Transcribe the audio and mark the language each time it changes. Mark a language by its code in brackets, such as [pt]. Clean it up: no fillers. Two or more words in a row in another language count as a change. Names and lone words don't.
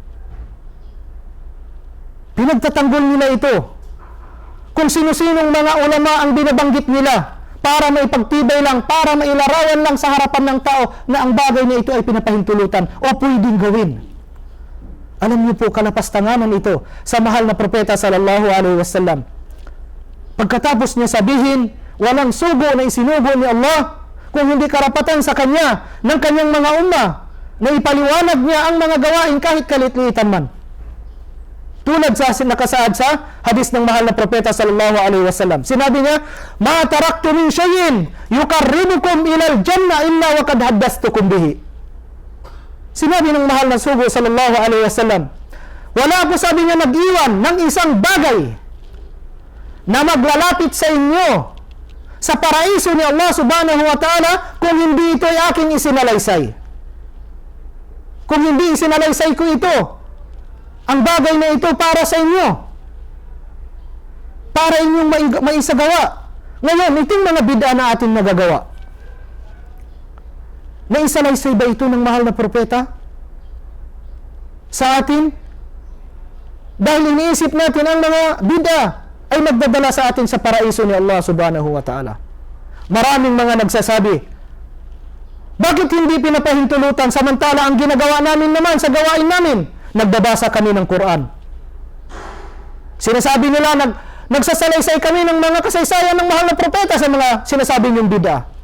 [tl] Pinagtatanggol nila ito. Kung sino-sinong mga ulama ang binabanggit nila para maipagtibay lang, para mailarawan lang sa harapan ng tao na ang bagay na ito ay pinapahintulutan o pwedeng gawin. Alam niyo po, kalapastanganan ito sa mahal na propeta [ar] صلى الله عليه وسلم. [tl] Pagkatapos niya sabihin, walang sugo na isinugo ni Allah kung hindi karapatan sa kanya ng kanyang mga umma na ipaliwanag niya ang mga gawain kahit kalitliitan man. Tulad sa nakasaad sa hadis ng mahal na propeta [ar] صلى الله عليه وسلم. [tl] Sinabi niya, [ar] "ما تركت من شيء يقربكم إلى الجنة إلا وقد حدثتكم به." [tl] Sinabi ng mahal na sugo [ar] صلى الله عليه وسلم, [tl] wala po, sabi niya, nag-iwan ng isang bagay na maglalapit sa inyo sa paraiso ni Allah [ar] سبحانه وتعالى [tl] kung hindi ito ay aking isinalaysay. Kung hindi isinalaysay ko ito, ang bagay na ito para sa inyo, para inyong maisagawa. Ngayon, itong mga bid'a na ating nagagawa, naisalaysay ba ito ng mahal na propeta sa atin? Dahil iniisip natin ang mga bid'a ay magdadala sa atin sa paraiso ni Allah [ar] سبحانه وتعالى. [tl] Maraming mga nagsasabi, bakit hindi pinapahintulutan samantala ang ginagawa namin naman sa gawain namin? Nagbabasa kami ng Quran. Sinasabi nila, nagsasalaysay kami ng mga kasaysayan ng mahal na propeta sa mga sinasabi niyong bid'a.